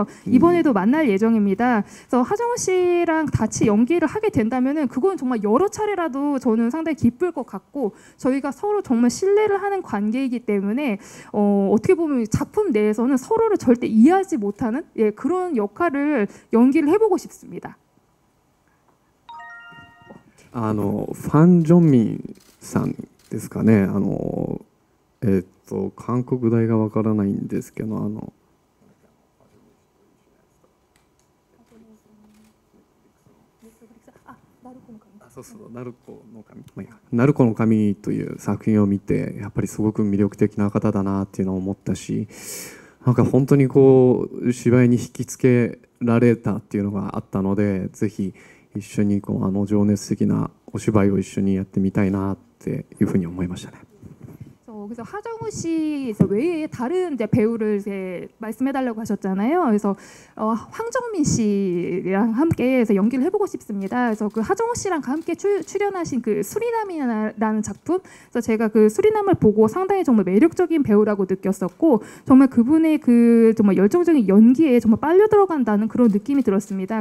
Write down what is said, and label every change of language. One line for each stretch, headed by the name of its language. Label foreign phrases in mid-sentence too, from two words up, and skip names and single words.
Korean: 이번에도 만날 예정입니다. 그래서 하정우 씨랑 같이 연기를 하게 된다면은 그건 정말 여러 차례라도 저는 상당히 기쁠 것 같고 저희가 서로 정말 신뢰를 하는 관계이기 때문에 어떻게 보면 작품 내에서는 서로를 절대 이해하지 못하는 그런 역할을 연기를 해보고 싶습니다.
Japanese: ファン・ジョンミンさんですかね。韓国大がわからないんですけど、ナルコの神という作品を見てやっぱりすごく魅力的な方だなっていうのを思ったし、なんか本当にこう芝居に引きつけられたっていうのがあったので、ぜひ一緒に情熱的なお芝居を一緒にやってみたいなっていうふうに思いましたね。
Korean: 그래서 하정우 씨 외에 다른 이제 배우를 이제 말씀해달라고 하셨잖아요. 그래서 황정민 씨랑 함께 해서 연기를 해보고 싶습니다. 그래서 그 하정우 씨랑 함께 출연하신 그 수리남이라는 작품, 그래서 제가 그 수리남을 보고 상당히 정말 매력적인 배우라고 느꼈었고, 정말 그분의 그 정말 열정적인 연기에 정말 빨려 들어간다는 그런 느낌이 들었습니다.